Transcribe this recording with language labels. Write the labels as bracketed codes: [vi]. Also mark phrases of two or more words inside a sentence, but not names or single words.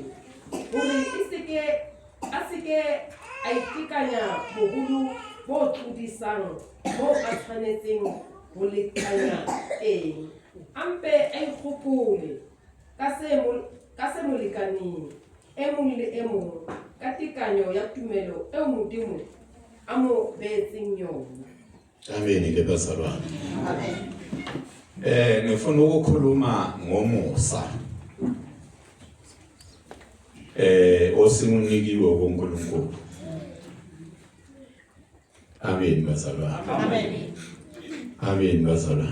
[st] Hore a seke a itekanya boholo bo tlodisang bo a tshwanetseng ho lekanya eng. Ampe a ikgopole ka se molekaneng e mong le e mong ka tekanyo ya tumelo eo Modimo a mo beetseng yona. Amen ke bazalwane. Amen. [zu] Ngifuna ukukhuluma ngomusa. Osimunikiwe kuNkulunkulu. Amen bazalwane. Amen. Amen bazalwane.